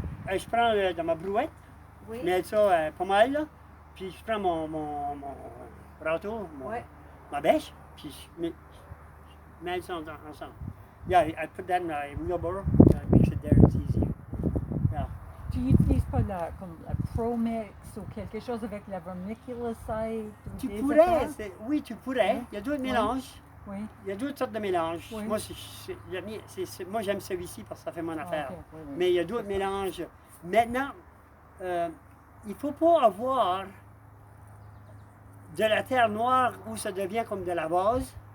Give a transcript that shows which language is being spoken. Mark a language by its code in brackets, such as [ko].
[fr] Je prends dans ma brouette, Oui. je mets ça pas mal, là, puis je prends mon râteau, Ouais. ma bêche, puis je mets ça ensemble. [en] Yeah, I put that in my wheelbarrow, mix it there, it's easier. Yeah. [fr] Tu n'utilises pas comme la Pro-Mix ou quelque chose avec la vermiculite? Tu pourrais, oui, tu pourrais. Il y a d'autres Oui. mélanges. Oui. Il y a d'autres sortes de mélanges. Oui. Moi, j'aime celui-ci parce que ça fait mon affaire. ok, oui, oui. Mais il y a d'autres mélanges. Maintenant, il ne faut pas avoir de la terre noire où ça devient comme de la vase,